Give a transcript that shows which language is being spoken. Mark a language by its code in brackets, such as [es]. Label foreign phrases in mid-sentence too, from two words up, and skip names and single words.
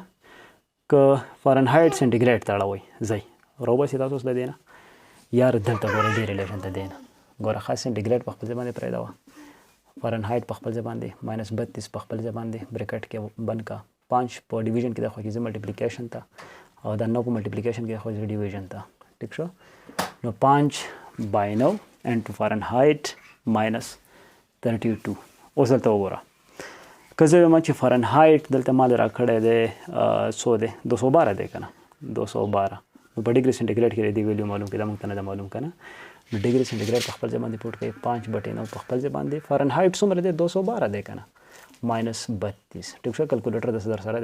[ps] که فارنهایټ سنټیګریډ ته اړوئ ځئ راوباسي تاسو اوس د دې نه یار دلته ګوره دې ریلیشن ته دی نه ګوره خاص سنټیګریډ په خپل ځای باندې پرېږدوه فارنهایت په خپل ځای باندې ماینس 32 په خپل ځای باندې بریکټ کې بند کا 5 په ډیویژن کې د خو کې ملټیپلیکیشن ته او د 9 په ملټیپلیکیشن کې خو ډیویژن ته ٹھیک شو نو [en] 5 by 9 into Fahrenheit minus 32 [ps] اوس دلته وګوره که زه وایم چې فارنهایت دلته ما را کړی دی څو دی 212 دی که نه 212 نو په [en] degree centigrade [ps] کې دی ویلیو معلوم کړي دا موږ ته نه ده معلوم که نه نو [en] degree centigrade [ps] په خپل ځای باندې پوټ کوي 5/9 په خپل ځای باندې فارنهایت څومره دی 212 دی که نه ماینس 32 ټیک شو کلکولیټر داسې در سره